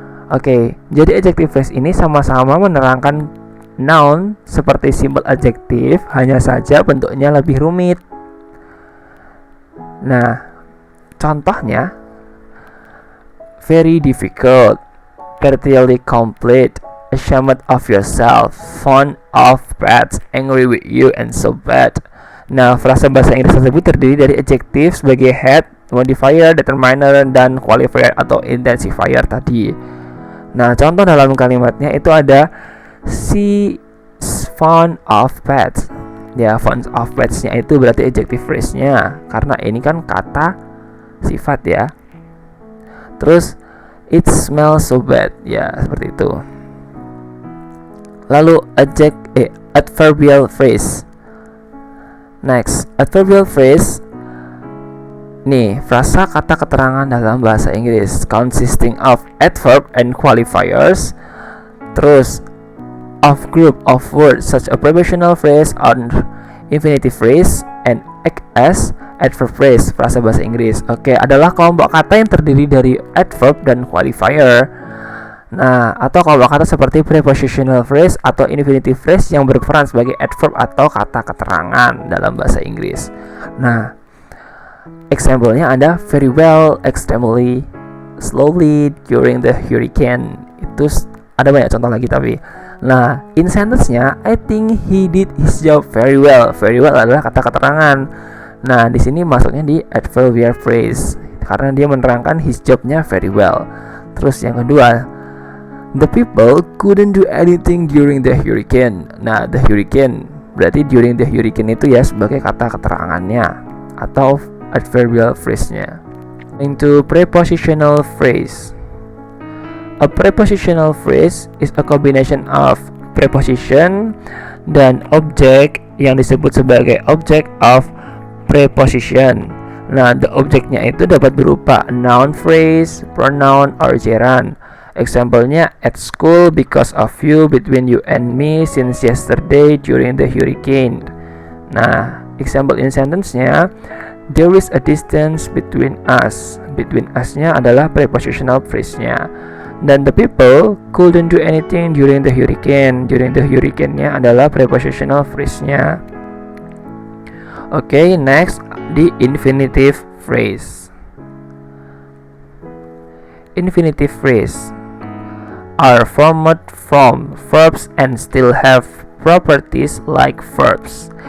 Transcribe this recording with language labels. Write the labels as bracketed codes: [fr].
[id] Oke, jadi adjective phrase ini sama-sama menerangkan noun seperti simple adjective, hanya saja bentuknya lebih rumit. Nah, contohnya [en] very difficult, fairly complete, ashamed of yourself, fond of pets, angry with you, and so bad. [id] Nah, frasa bahasa Inggris tersebut terdiri dari adjektif sebagai head, modifier, determiner, dan qualifier atau intensifier tadi. Nah, contoh dalam kalimatnya itu ada [en] she fond of pets. [id] Ya, fond of pets-nya itu berarti adjective phrase-nya, karena ini kan kata sifat ya. [en] Terus it smells so bad. [id] Ya, seperti itu. [en] Lalu adverbial phrase. Next, adverbial phrase. [id] Nih, frasa kata keterangan dalam bahasa Inggris [en] consisting of adverb and qualifiers. Terus of group of words such a prepositional phrase or infinitive phrase and act as adverb phrase. [id] Frasa bahasa Inggris. Oke, adalah kelompok kata yang terdiri dari adverb dan qualifier. Nah, atau kelompok kata seperti prepositional phrase atau infinitive phrase yang berperan sebagai adverb atau kata keterangan dalam bahasa Inggris. [en] Nah, example-nya ada very well, extremely, slowly, during the hurricane. [id] Itu ada banyak contoh lagi tapi. [en] Nah, in sentence-nya I think he did his job very well. [id] Very well adalah kata keterangan. Nah, di sini maksudnya di adverbial phrase karena dia menerangkan his job-nya very well. Terus yang kedua, [en] the people couldn't do anything during the hurricane. [id] Nah, the hurricane berarti during the hurricane itu ya sebagai kata keterangannya atau adverbial phrase-nya. [en] Into prepositional phrase. A prepositional phrase is a combination of preposition [id] dan object yang disebut sebagai [en] object of preposition. [id] Nah, the objeknya itu dapat berupa noun phrase, pronoun, or gerund. [en] Example-nya, at school because of you, between you and me, since yesterday, during the hurricane. Nah, example in sentence-nya, there is a distance between us. [id] Between us-nya adalah prepositional phrase-nya. [en] Dan the people couldn't do anything during the hurricane. [id] During the hurricane-nya adalah prepositional phrase-nya. Oke, next di infinitive phrase. [en] Infinitive phrase are formed from verbs and still have properties like verbs.